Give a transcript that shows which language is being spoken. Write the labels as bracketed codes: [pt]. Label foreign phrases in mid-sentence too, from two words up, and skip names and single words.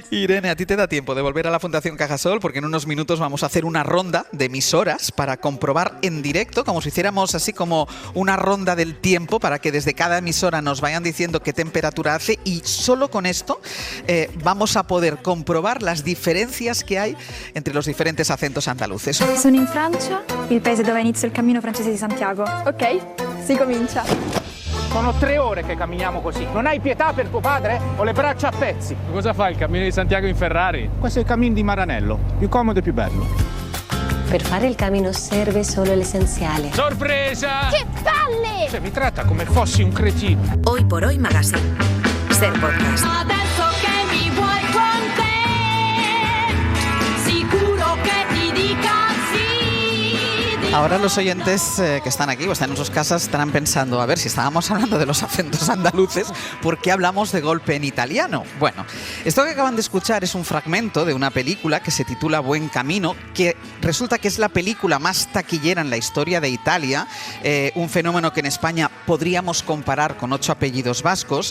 [es] Irene, a ti te da tiempo de volver a la Fundación Cajasol porque en unos minutos vamos a hacer una ronda de emisoras para comprobar en directo, como si hiciéramos así como una ronda del tiempo para que desde cada emisora nos vayan diciendo qué temperatura hace y solo con esto vamos a poder comprobar las diferencias que hay entre los diferentes acentos andaluces. [it] Sono in Francia, il paese dove inizia il cammino francese di Santiago. Ok, si comincia. Sono 3 ore che camminiamo così. Non hai pietà per tuo padre? Ho le braccia a pezzi. Cosa fa il cammino di Santiago in Ferrari? Questo è il cammino di Maranello, più comodo e più bello. Per fare il cammino serve solo l'essenziale. Sorpresa! Che palle! Cioè, mi tratta come fossi un cretino. [es] Hoy por Hoy Magazine. Ser Podcast. [it] Adesso che mi vuoi con te, sicuro che ti dica sì. [es] Ahora los oyentes que están aquí o están en sus casas estarán pensando, a ver, si estábamos hablando de los acentos andaluces, ¿por qué hablamos de golpe en italiano? Bueno, esto que acaban de escuchar es un fragmento de una película que se titula Buen Camino, que resulta que es la película más taquillera en la historia de Italia, un fenómeno que en España podríamos comparar con 8 apellidos vascos.